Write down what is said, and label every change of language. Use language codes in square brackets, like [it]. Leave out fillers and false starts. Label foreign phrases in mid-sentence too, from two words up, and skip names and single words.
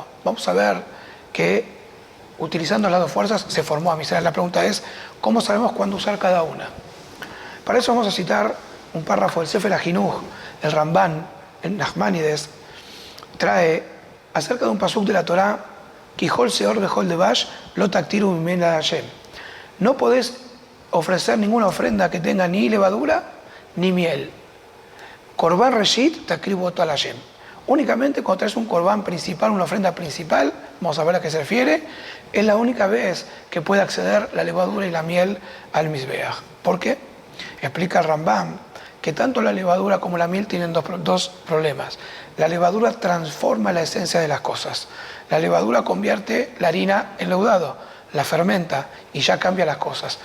[es] Vamos a ver que utilizando las 2 fuerzas se formó Am Israel. La pregunta es: ¿cómo sabemos cuándo usar cada una? Para eso vamos a citar un párrafo del Sefer HaJinuj. El Ramban, en Nachmanides, trae acerca de un pasuk de la Torá: [he] כי כל שאור וכל דבש לא תקטירו ממנו השם. [es] No podés ofrecer ninguna ofrenda que tenga ni levadura ni miel. [he] קרבן ראשית תקריבו אל השם. [es] Únicamente cuando traes un corbán principal, una ofrenda principal, vamos a ver a qué se refiere, es la única vez que puede acceder la levadura y la miel al Mizbeach. ¿Por qué? Explica el Rambam que tanto la levadura como la miel tienen dos problemas. La levadura transforma la esencia de las cosas. La levadura convierte la harina en leudado, la fermenta y ya cambia las cosas.